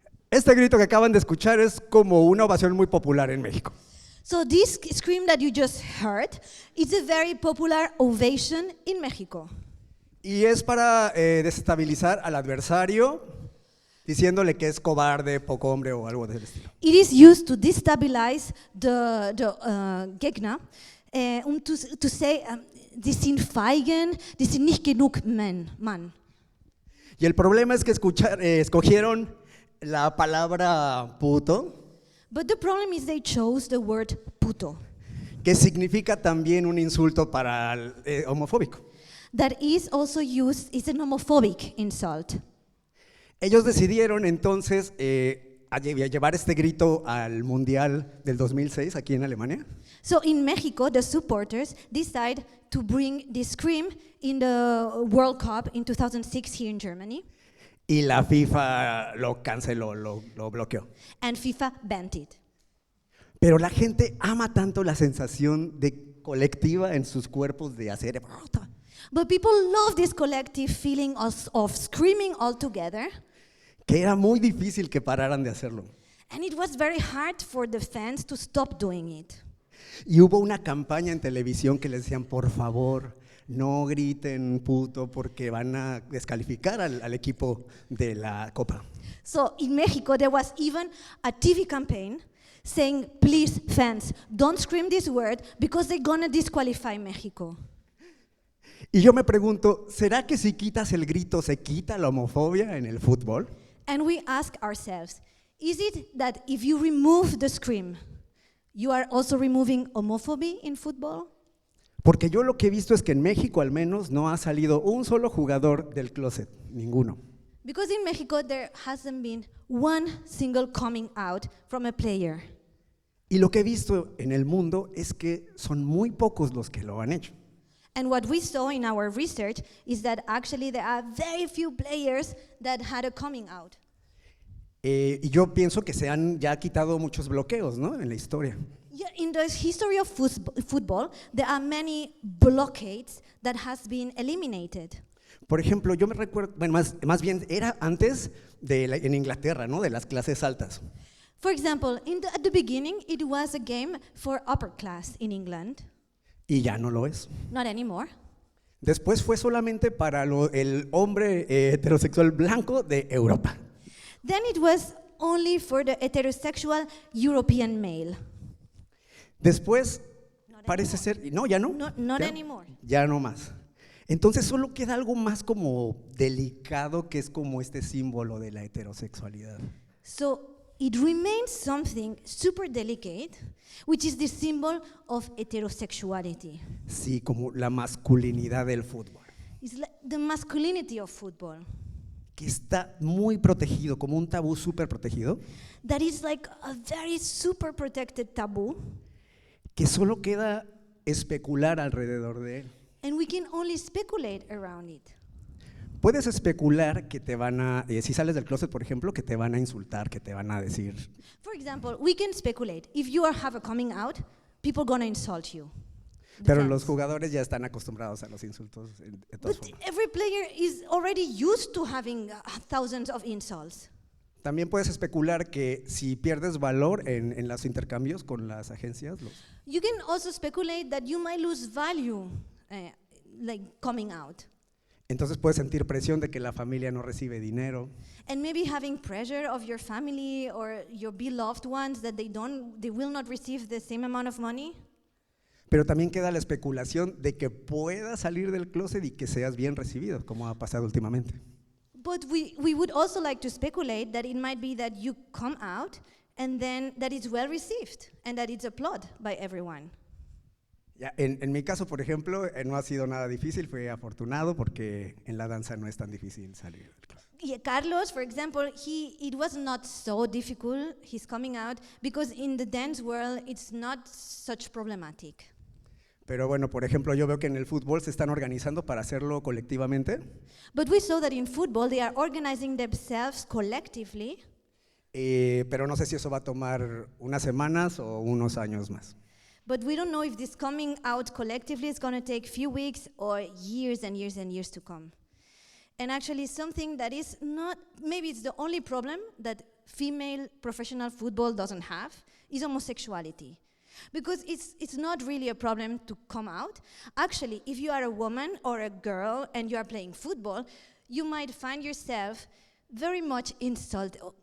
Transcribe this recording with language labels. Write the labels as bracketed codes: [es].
[es] Este grito que acaban de escuchar es como una ovación muy popular en México. [en] So this scream that you just heard is a very popular ovation in Mexico. [es] Y es para desestabilizar al adversario, diciéndole que es cobarde, poco hombre o algo del estilo. [en] It is used to destabilize the [de] Gegner, [en] to say, [de] die sind feigen, die sind nicht genug Mann. [es] Y el problema es que escogieron la palabra puto, [en] But the problem is they chose the word puto, [es] que significa también un insulto para el homofóbico. [en] that is also used, is an homophobic insult. [es] Ellos decidieron entonces llevar este grito al Mundial del 2006 aquí en Alemania. [en] So in Mexico, the supporters decide to bring this scream in the World Cup in 2006 here in Germany. [es] Y la FIFA lo canceló, lo bloqueó. [en] And FIFA banned it. [es] Pero la gente ama tanto la sensación de colectiva en sus cuerpos de hacer. [en] But people love this collective feeling of screaming all together. [es] Que era muy difícil que pararan de hacerlo. [en] And it was very hard for the fans to stop doing it. [es] Y hubo una campaña en televisión que les decían, por favor, no griten puto porque van a descalificar al equipo de la Copa. [en] So in Mexico, there was even a TV campaign saying, please, fans, don't scream this word because they're gonna disqualify Mexico. [es] Y yo me pregunto, ¿será que si quitas el grito se quita la homofobia en el fútbol? [en] And we ask ourselves, is it that if you remove the scream, you are also removing homophobia in football? [es] Porque yo lo que he visto es que en México al menos no ha salido un solo jugador del closet, ninguno. [en] Because in Mexico there hasn't been one single coming out from a player. [es] Y lo que he visto en el mundo es que son muy pocos los que lo han hecho. [en] And what we saw in our research is that actually there are very few players that had a coming out. [es] Y yo pienso que se han ya quitado muchos bloqueos, ¿no? En la historia. [en] Yeah, in the history of football, there are many blockades that has been eliminated. [es] Por ejemplo, yo me recuerdo, bueno, más bien era antes en Inglaterra, ¿no? De las clases altas. [en] For example, at the beginning, it was a game for upper class in England. [es] Y ya no lo es. [en] Not anymore. [es] Después fue solamente para el hombre heterosexual blanco de Europa. [en] Then it was only for the heterosexual European male. [es] Después parece ser, no, ya no. [en] Not anymore. [es] Ya no más. Entonces solo queda algo más como delicado que es como este símbolo de la heterosexualidad. [en] So it remains something super delicate, which is the symbol of heterosexuality. [es] Sí, como la masculinidad del fútbol. [en] It's like the masculinity of football. [es] que está muy protegido, como un tabú súper protegido, [en] that is like a very super protected taboo, [es] que solo queda especular alrededor de él. [en] and we can only speculate around it. [es] Puedes especular que te van a, si sales del closet, por ejemplo, que te van a insultar, que te van a decir. [en] For example, we can speculate. If you have a coming out, people gonna insult you. [es] Pero los jugadores ya están acostumbrados a los insultos de todas [en] But [es] formas. [en] every player is already used to having thousands of insults. [es] También puedes especular que si pierdes valor en los intercambios con las agencias, [en] You can also speculate that you might lose value, like coming out. [es] entonces puedes sentir presión de que la familia no recibe dinero. [en] And maybe having pressure of your family or your beloved ones that they will not receive the same amount of money. [es] Pero también queda la especulación de que puedas salir del closet y que seas bien recibido, como ha pasado últimamente. [en] But we would also like to speculate that it might be that you come out and then that it's well received and that it's applauded by everyone. [es] Ya, en mi caso, por ejemplo, no ha sido nada difícil, fue afortunado porque en la danza no es tan difícil salir del closet. [en] Yeah, Carlos, for example, it was not so difficult, his coming out, because in the dance world it's not such problematic. [es] Pero bueno, por ejemplo, yo veo que en el fútbol se están organizando para hacerlo colectivamente. [en] But we saw that in football they are organizing themselves collectively. [es] Pero no sé si eso va a tomar unas semanas o unos años más. [en] But we don't know if this coming out collectively is going to take few weeks or years and years and years to come. And actually something that is not, maybe it's the only problem that female professional football doesn't have, is homosexuality. Because it's not really a problem to come out. Actually, if you are a woman or a girl and you are playing football, you might find yourself very much insulted.